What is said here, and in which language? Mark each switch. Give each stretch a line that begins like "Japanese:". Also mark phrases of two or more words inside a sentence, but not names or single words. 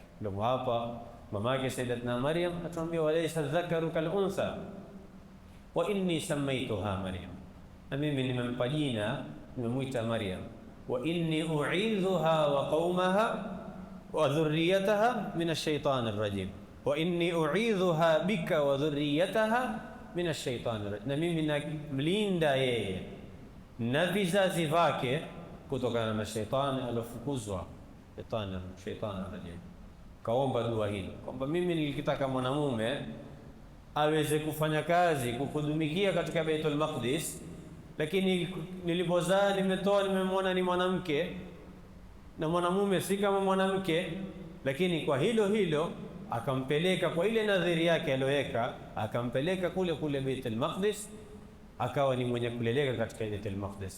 Swahili: Ndio hapa mamake Sayyidatuna Maryam atuambia,
Arabic: وليس الذكر كالأنثى وإني سميتها
Swahili: Maryam, na mimi nimempa jina, nimemwita Maryam,
Arabic: وإني أعيذها وقومها وذريتها من الشيطان الرجيم وإني أعيذها بك وذريتها من الشيطان الرجيم, wa inni u'idhuha bika wa dhurriyataha min ash-shaytanir rajim,
Swahili: na mimi namlinda yeye na vizazi vyake kutokana na shetani alofukuzwa, shetani rajim. Kaomba dua hili kwamba mimi nilikitaka mwanamume aweze kufanya kazi kukudumikia katika Baitul Maqdis, lakini nilipozaa nimemwona ni mwanamke na mwanamume si kama mwanamke, lakini kwa hilo akampeleka kwa ile nadhiri yake aliyoweka, akampeleka kule Baitul Maqdis, akawa ni mwenye kuleleka katika Baitul Maqdis.